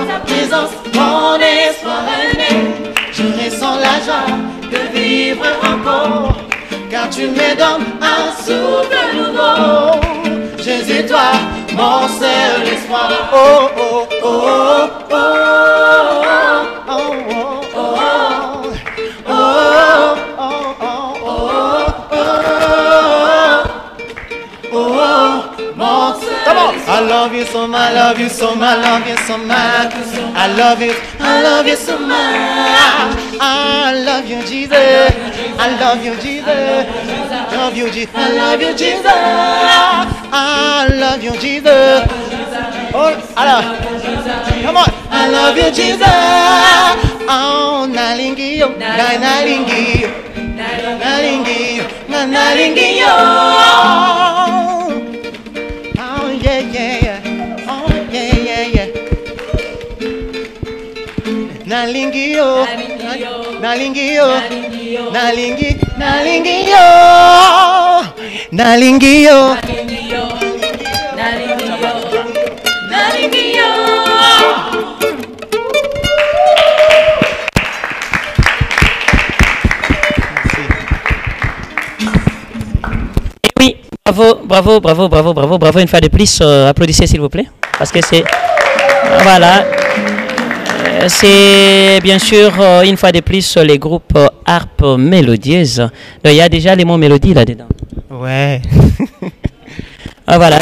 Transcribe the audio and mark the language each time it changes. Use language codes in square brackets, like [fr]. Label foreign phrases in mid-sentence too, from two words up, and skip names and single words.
[fr] Par ta présence, mon espoir est né. je ressens la joie de vivre encore. Car tu me donnes un souffle nouveau. Jésus, toi, mon seul espoir. [en] Oh, oh, oh, oh, oh, oh, oh, oh, oh, oh, I love you so much, I love you so much, I love you so much. I love you so much. I love you, Jesus. I love you, Jesus. Love you, Jesus. I love you, Jesus. I love you, Jesus. Oh, come on. I love you, Jesus. [ln] Oh, nalingi yo, nalingi yo, nalingi yo, nalingi yo. [en] Oh yeah, yeah, yeah. Oh yeah, yeah, yeah. [ln] Nalingi yo, nalingi yo, nalingi, nalingi yo, nalingi yo, nalingi yo. [fr] Oui, bravo, bravo, bravo, bravo, bravo, bravo. Une fois de plus, applaudissez s'il vous plaît. Parce que c'est... Voilà. C'est bien sûr, une fois de plus, les groupes harpe mélodieuse. Donc, il y a déjà les mots mélodie là-dedans. Ouais. Ah, voilà.